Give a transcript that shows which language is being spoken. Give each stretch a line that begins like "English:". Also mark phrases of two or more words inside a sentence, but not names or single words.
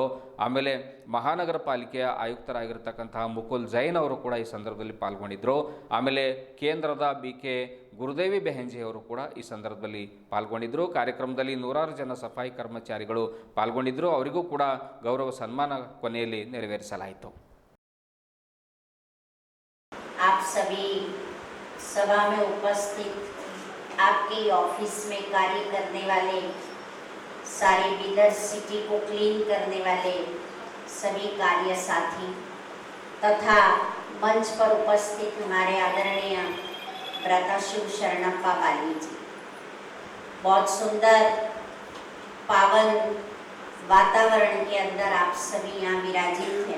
Kannada: ಆಮೇಲೆ ಮಹಾನಗರ ಪಾಲಿಕೆಯ ಆಯುಕ್ತರಾಗಿರ್ತಕ್ಕಂತಹ ಮುಕುಲ್ ಜೈನ್ ಅವರು ಕೂಡ ಈ ಸಂದರ್ಭದಲ್ಲಿ ಪಾಲ್ಗೊಂಡಿದ್ದರು. ಆಮೇಲೆ ಕೇಂದ್ರದ BK ಗುರುದೇವಿ ಬೆಹೆನ್ಜಿ ಅವರು ಕೂಡ ಈ ಸಂದರ್ಭದಲ್ಲಿ ಪಾಲ್ಗೊಂಡಿದ್ದರು. ಕಾರ್ಯಕ್ರಮದಲ್ಲಿ 100 ಜನ ಸಫಾಯಿ ಕರ್ಮಚಾರಿಗಳು ಪಾಲ್ಗೊಂಡಿದ್ದರು. ಅವರಿಗೂ ಕೂಡ ಗೌರವ ಸನ್ಮಾನ ಕೊನೆಯಲ್ಲಿ ನೆರವೇರಿಸಲಾಯಿತು.
Hindi: आप सभी सभा में उपस्थित, आपके ऑफिस में कार्य करने वाले, सारे बीदर सिटी को क्लीन करने वाले सभी कार्य साथी तथा मंच पर उपस्थित हमारे आदरणीय भ्राता शिव शरणप्पा वाली जी, बहुत सुंदर पावन वातावरण के अंदर आप सभी यहाँ विराजित हैं।